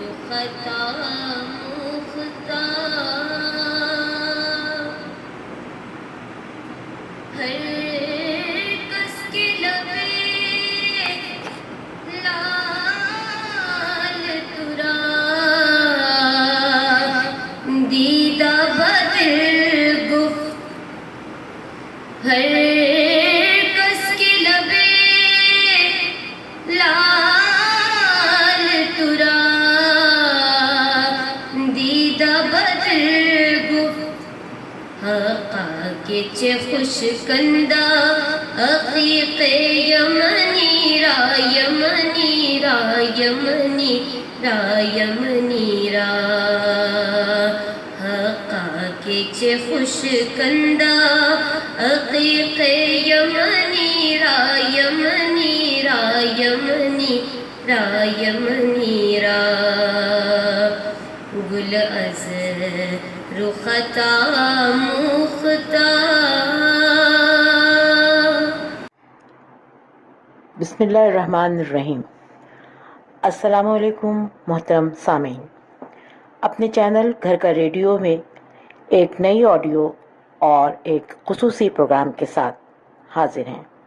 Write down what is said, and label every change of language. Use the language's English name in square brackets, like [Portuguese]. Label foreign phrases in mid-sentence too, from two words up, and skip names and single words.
[Persian] خطا مختا ہر کس کے لبے لال ترا دیدہ بدر گفت ہر کس کے لبے لال ترا دیدہ بدر گفت حقا کے چے خوش کندہ عقیق یمنی را یمنی را یمنی را یمنی را حقا کے چے خوش کندہ عقیق یمنی را یمنی را یمنی را یمنی را گل از رختا مختا. [Arabic] بسم اللہ الرحمن الرحیم. السلام علیکم [Urdu] محترم سامعین. اپنے چینل گھر کا ریڈیو میں ایک نئی آڈیو اور ایک خصوصی پروگرام کے ساتھ حاضر ہیں.